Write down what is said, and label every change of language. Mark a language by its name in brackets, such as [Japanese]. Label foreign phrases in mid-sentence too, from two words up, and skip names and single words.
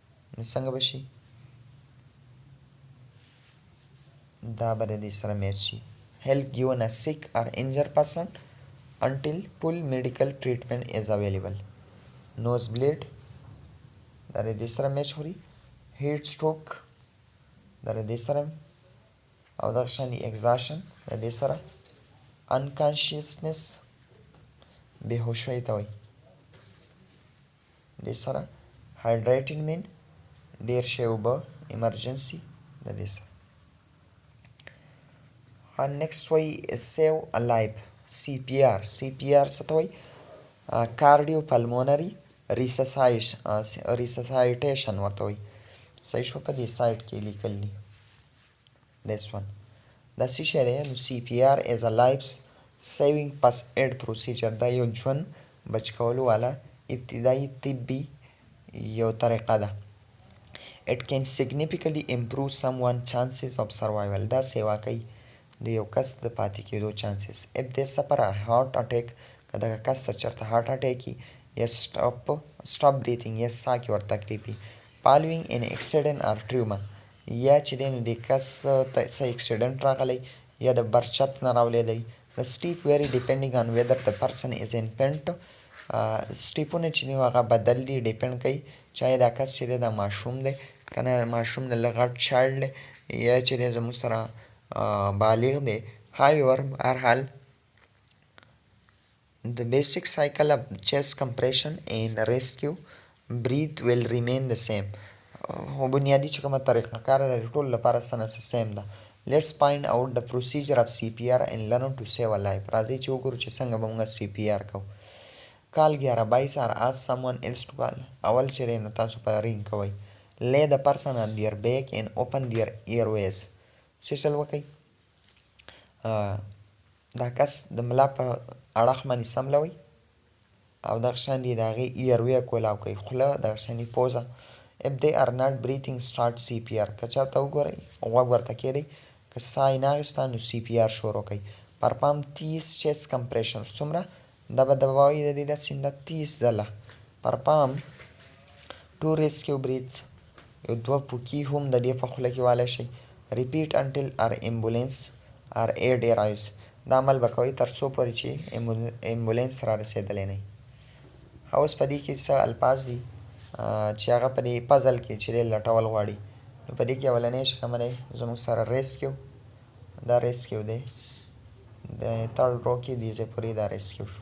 [Pashto] نو څنګه به شي؟ دا به د دې سره میچ شي. [English] help given a sick or injured person until full medical treatment is available. nose bleed [Pashto] دا د دې سره میچ خوري. [English] heat stroke [Pashto] دا د دې سره، او دغه شان exhaustion د دې سره. unconsciousness بېهوشۍ ته وایي دې سره. [English] hydrated mean [Pashto] ډېر شی اوبه. emergency د دې سره. [English] next وایي save a life CPR. [Pashto] CPR څه ته وایي؟ [English] cardio pulmonary resuscitation [Pashto] ورته وایي. صحیح شو؟ په دې سایډ کې لیکل دي. [English] this one [Pashto] دا څه شی دی؟ [English] نو CPR is a life saving first aid procedure. [Pashto] دا یو ژوند بچ کولو والا ابتدایي طبي یو طریقه ده. [English] it can significantly improve someone's chances of survival. [Pashto] دا سیوا کوي د یو کس د پاتې کېدو چانسز. [English] if they suffer a heart attack [Pashto] که دغه کس ته چېرته هارټ اټیک وي یا [English] stop breathing [Pashto] یا ساه کې ورته تکلیف وي [English] following an accident or trauma [Pashto] یا چې دی نو دې کس ته څه اکسیډنټ راغلی یا د برچت نه راولېدی. [English] the step vary depending on whether the person is infant. [Pashto] سټیپونه چې دي هغه بدل دي، ډیپینډ کوي چې آیا دا کس چې دی دا ماشوم دی که نه ماشوم نه لږ غټ چایلډ دی یا چې دی زموږ سره بالغ دی. [English] however [Pashto] هر حال [English] the basic cycle of chest compression and rescue breath will remain the same. [Pashto] بنیادی چې کومه طریقه کار د ټولو لپاره سیم ده. [English] let's find out the procedure of CPR and learn to save a life. [Pashto] راځئ چې وګورو چې څنګه به موږ CPR کوو. [English] call 1122 or ask someone else to call. [Pashto] اول چې دی نو تاسو په رینګ کوئ. [English] lay the person on their back and open their airways. [Pashto] څه چل وکئ؟ دا کس د ملا په اړخ باندې سملوئ او دغه شان دي د هغې ایروی کولاو کوئ، خوله دغه شان دي پوزه. [English] if they are not breathing start CPR. [Pashto] که چاته وګورئ غوږ ورته کېدئ که ساه یې نه اخېسته نو CPR شروع کوئ. [English] perform 30 chest compression. [Pashto] څومره؟ دا به دباوئ د دې داسې د 30 ځله. [English] perform 2 rescue breaths. [Pashto] یو 2 پوکي هم د دې په خوله کې والی شئ. [English] repeat until our ambulance or aid arrives. [Pashto] دا عمل به کوئ تر څو پورې چې امبولینس را رسېدلی نه وي. اوس په دې کې څه الفاظ دي چې هغه په دې پزل کې چې دی لټول غواړي. نو په دې کې اولنی چې کومه دی زموږ سره ریسکیو، دا ریسکیو دی. د تھرډ رو کې دې ځای پورې دا ریسکیو شو.